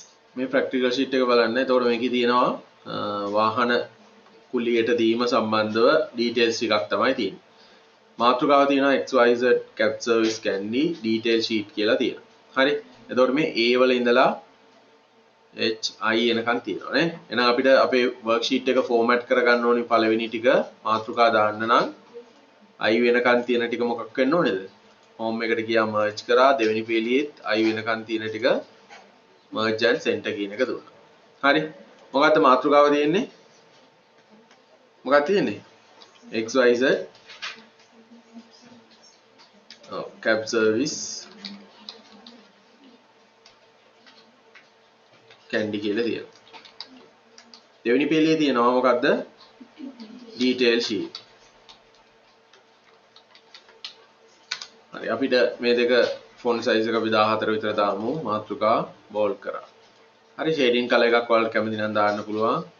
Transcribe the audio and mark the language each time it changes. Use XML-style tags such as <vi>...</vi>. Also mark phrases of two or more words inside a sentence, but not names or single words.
<si>මේ ප්‍රැක්ටිකල් ෂීට් එක බලන්න. එතකොට මේකේ තියෙනවා වාහන කුලියට දීම සම්බන්ධව ඩීටේල්ස් ටිකක් තමයි තියෙන්නේ. මාතෘකාව තියෙනවා XYZ cab service candy detail sheet කියලා තියෙනවා. හරි. එතකොට මේ A වල ඉඳලා HI එනකන් තියෙනවා නේ. එහෙනම් අපිට අපේ worksheet එක format කරගන්න ඕනි පළවෙනි ටික මාතෘකා දාන්න නම් I වෙනකන් තියෙන ටික මොකක් වෙන්න ඕනේද? home එකට ගියා merge කරා දෙවෙනි පේලියෙත් I වෙනකන් තියෙන ටික</si> <en>merge and center</en> <si>කියන එක දුන්නා. හරි. මොකක්ද මාතෘකාව තියෙන්නේ? මොකක්ද තියෙන්නේ? XYZ cab service candy කියලා තියෙනවා. දෙවෙනි පේලියේ තියෙනවා මොකක්ද?</si> <en>detail sheet.</en> <si>හරි අපිට මේ දෙක</si> <en>font size</en> <si>එක අපි 14 විතර දාමු. මාතෘකා bold කරා. හරි</si> <en>shading color</en> <si>එකක් ඔයාලට කැමති නම් දාන්න පුළුවන්.</si>